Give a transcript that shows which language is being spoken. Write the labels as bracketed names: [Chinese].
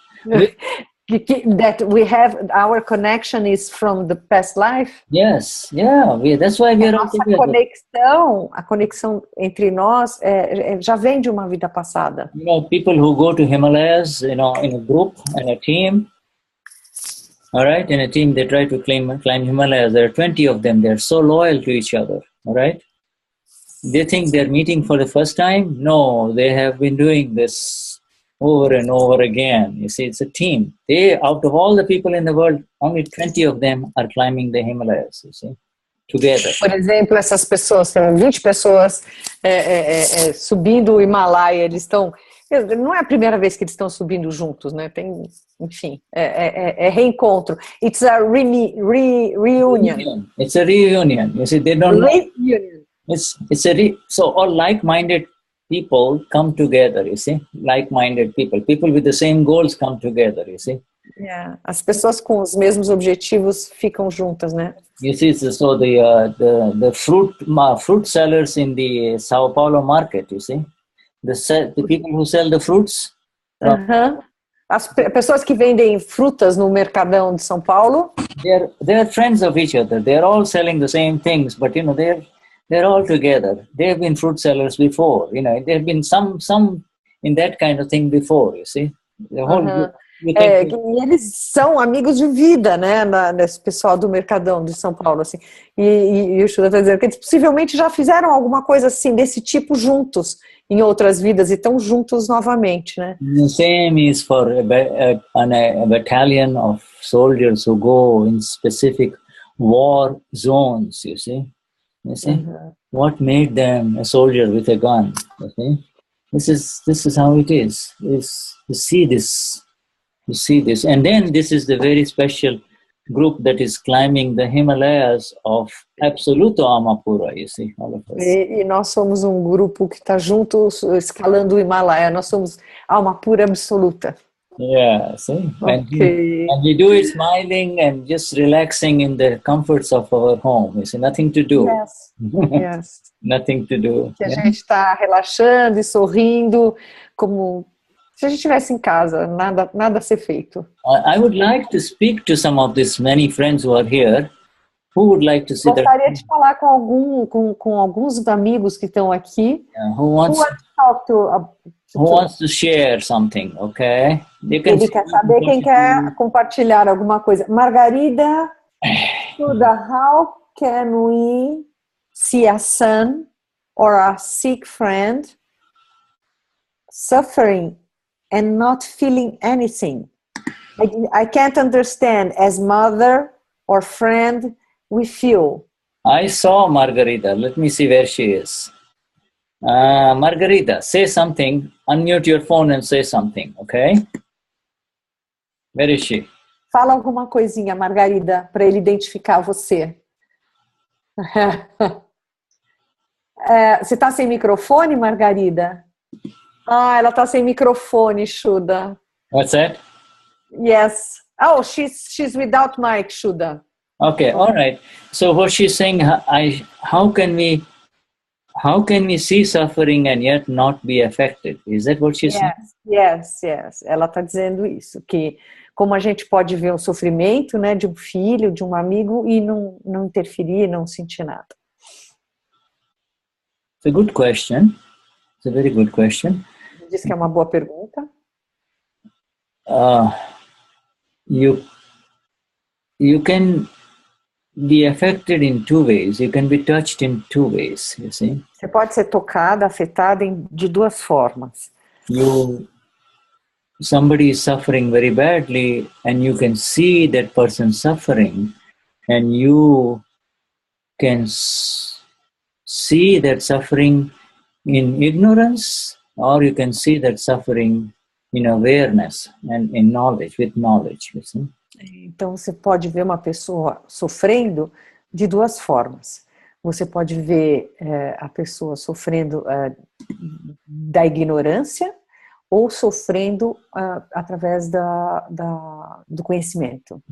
[English] That we have, our connection is from the past life? Yes, yeah, that's why we are all together. [Portuguese] A conexão entre nós já vem de uma vida passada. [English] People who go to Himalayas, in a group and a team, all right, in a team they try to climb Himalayas. There are 20 of them. They're so loyal to each other, all right? They think they're meeting for the first time. No, they have been doing this over and over again. You see, it's a team. Out of all the people in the world, only 20 of them are climbing the Himalayas, you see, together. [Portuguese] Por exemplo, essas pessoas, são 20 pessoas subindo o Himalaia, eles estão... Não é a primeira vez que eles estão subindo juntos, né? Enfim, é reencontro. [English] It's a reunion. It's a reunion. You see, they don't reunion. So all like-minded people come together, you see? Like-minded people. People with the same goals come together, you see? Yeah. [Portuguese] As pessoas com os mesmos objetivos ficam juntas, né? [English] You see, so the fruit sellers in the Sao Paulo market, you see? The people who sell the fruits. [Portuguese] As pessoas que vendem frutas no mercadão de São Paulo. [English] They're friends of each other. They're all selling the same things, but they're all together. They've been fruit sellers before. There've been some in that kind of thing before. You see, the whole group. [Portuguese] E eles são amigos de vida, né, nesse pessoal do Mercadão de São Paulo, assim. E o Shuddha está dizendo que eles possivelmente já fizeram alguma coisa assim, desse tipo juntos, em outras vidas, e estão juntos novamente, né? [English] The same is for a battalion of soldiers who go in specific war zones, you see? What made them a soldier with a gun, you see? This is how it is. You see this. And then this is the very special group that is climbing the Himalayas of Absoluto Amapura, you see, all of us. [Portuguese] E nós somos um grupo que está junto, escalando o Himalaia. Nós somos alma pura absoluta. [English] Yeah, see? Okay. And we do it smiling and just relaxing in the comforts of our home. You see, nothing to do. Yes. Nothing to do. [Portuguese] Que a gente está relaxando e sorrindo, como se a gente estivesse em casa, nada a ser feito. [English] I would like to speak to some of these many friends who are here, who would like to sit there. [Portuguese] Gostaria de falar com alguns amigos que estão aqui. [English] Who wants to share something, okay? [Portuguese] Ele quer saber quem quer compartilhar alguma coisa. [English] Margarida, Shuddha, how can we see a son or a sick friend suffering and not feeling anything? I can't understand. As mother or friend, we feel. I saw Margarita. Let me see where she is. Margarita, say something. Unmute your phone and say something, okay? Where is she? [Portuguese] Fala alguma coisinha, Margarida, para ele identificar você. Você está sem microfone, Margarida? Ela está sem microfone, Shuddha. [English] What's that? Yes. Oh, she's without mic, Shuddha. Okay, all right. So what she's saying, how can we see suffering and yet not be affected? Is that what she's saying? Yes. [Portuguese] Ela está dizendo isso, que como a gente pode ver um sofrimento, né, de um filho, de um amigo e não interferir, não sentir nada. [English] It's a good question. It's a very good question. [Portuguese] Diz que é uma boa pergunta. [English] You can be affected in two ways. You can be touched in two ways, you see. [Portuguese] Você pode ser tocada, afetada de duas formas. [English] Somebody is suffering very badly and you can see that person suffering and you can see that suffering in ignorance, or you can see that suffering in awareness and in knowledge, with knowledge, you see. [Portuguese] Então você pode ver uma pessoa sofrendo de duas formas. Você pode ver a pessoa sofrendo da ignorância ou sofrendo através do conhecimento.